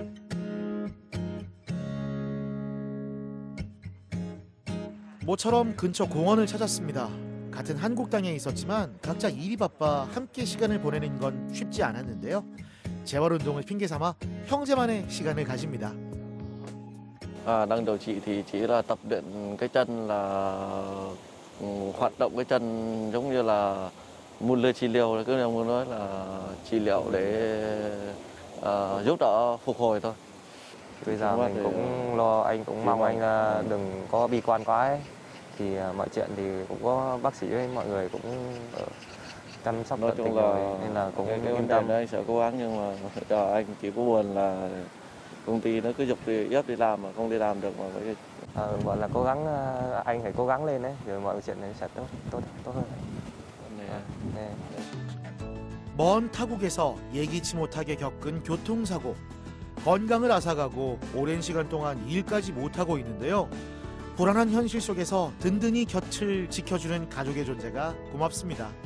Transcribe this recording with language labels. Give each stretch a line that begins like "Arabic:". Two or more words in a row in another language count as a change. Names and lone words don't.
Korean: 모처럼 근처 공원을 찾았습니다. 같은 한국 땅에 있었지만 각자 일이 바빠 함께 시간을 보내는 건 쉽지 않았는데요. 재활운동을 핑계삼아 형제만의 시간을 가집니다.
Vietnamese: Đang điều trị thì chỉ là tập luyện cái chân, là hoạt động cái chân giống như là môn lơ trị liệu, cứ muốn nói là trị liệu để giúp đỡ phục hồi thôi. Bây giờ mình cũng lo, anh cũng mong anh đừng có bi quan quá ấy. Thì mọi chuyện thì cũng có bác sĩ với mọi người cũng chăm sóc tận tình rồi nên là cũng cái yên vấn tâm. đề anh sẽ cố gắng, nhưng mà giờ anh chỉ có buồn là công ty nó cứ giục ép đi làm mà không đi làm được mà phải. Gọi là cố gắng, anh phải cố gắng lên đấy, rồi mọi chuyện sẽ tốt hơn.
Korean: 네. 먼 타국에서 예기치 못하게 겪은 교통사고, 건강을 앗아가고 오랜 시간 동안 일까지 못하고 있는데요. 불안한 현실 속에서 든든히 곁을 지켜주는 가족의 존재가 고맙습니다.